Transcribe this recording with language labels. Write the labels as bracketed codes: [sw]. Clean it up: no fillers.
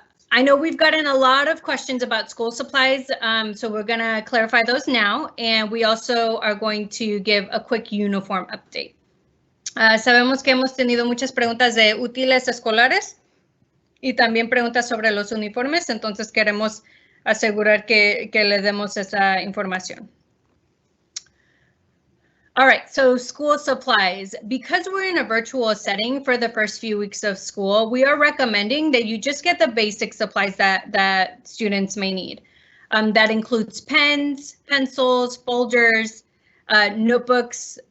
[en] I know we've gotten a lot of questions about school supplies, so we're going to clarify those now, and we also are going to give a quick uniform update. [es] Sabemos que hemos tenido muchas preguntas de útiles escolares y también preguntas sobre los uniformes, entonces queremos asegurar que le demos esa información. [en] All right, so school supplies. Because we're in a virtual setting for the first few weeks of school, we are recommending that you just get the basic supplies that students may need. That includes pens, pencils, folders, notebooks.